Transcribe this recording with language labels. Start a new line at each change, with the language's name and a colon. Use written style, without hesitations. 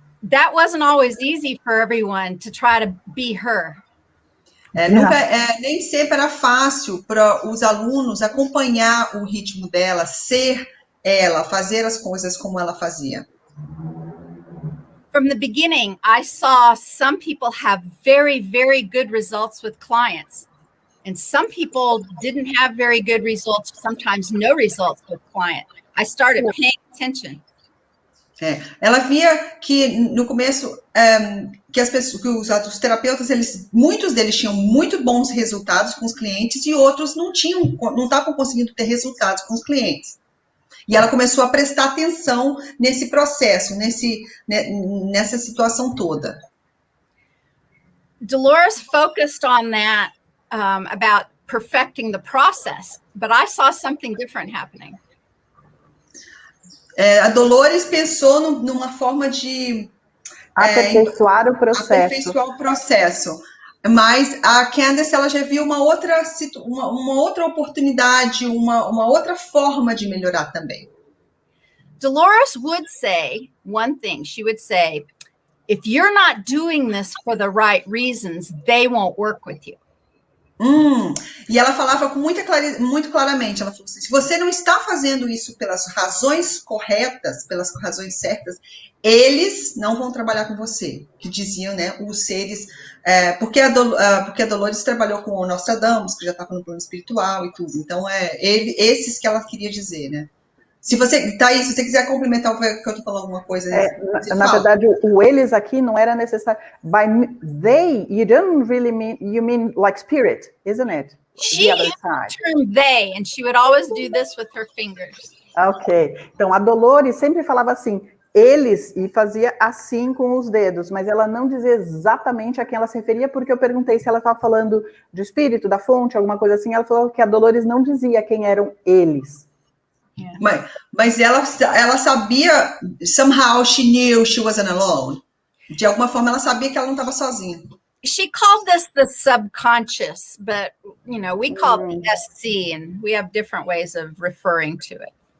English: That wasn't always easy for everyone to try to be her.
Portuguese: Nem sempre era fácil para os alunos acompanhar o ritmo dela, ser ela, fazer as coisas como ela fazia.
English: From the beginning, I saw some people have very, very good results with clients. And some people didn't have very good results, sometimes no results with client. I started paying attention.
Portuguese: Ela via que no começo que os terapeutas, muitos deles tinham muito bons resultados com os clientes e outros não estavam conseguindo ter resultados com os clientes. E ela começou a prestar atenção nesse processo, nessa situação toda.
English: Dolores focused on that about perfecting the process, but I saw something different happening.
Portuguese: A Dolores pensou numa forma de aperfeiçoar o processo. Mas a Candace, ela já viu uma outra oportunidade, uma outra forma de melhorar também.
English: Dolores would say one thing. She would say, if you're not doing this for the right reasons, they won't work with you.
Portuguese: E ela falava muito claramente, ela falou assim, se você não está fazendo isso pelas razões corretas, pelas razões certas, eles não vão trabalhar com você, que diziam, né, os seres, porque a Dolores trabalhou com o Nostradamus, que já estava no plano espiritual e tudo, então esses que ela queria dizer, né. Se você, Thaís, se você quiser complementar o que eu estou falando alguma coisa... Na verdade, o eles aqui não era necessário.
English: By they, you don't really mean, you mean like spirit, isn't it? She used the term they, and she would always do this with her fingers. Ok.
Portuguese: Então, a Dolores sempre falava assim, eles, e fazia assim com os dedos, mas ela não dizia exatamente a quem ela se referia, porque eu perguntei se ela estava falando de espírito, da fonte, alguma coisa assim, ela falou que a Dolores não dizia quem eram eles.
English: Yeah.
Portuguese: Mas ela sabia,
English: somehow she knew she wasn't alone.
Portuguese: De alguma forma ela sabia que ela não estava sozinha.
English: She called this the subconscious, but we call it the SC, and we have different ways of referring to it.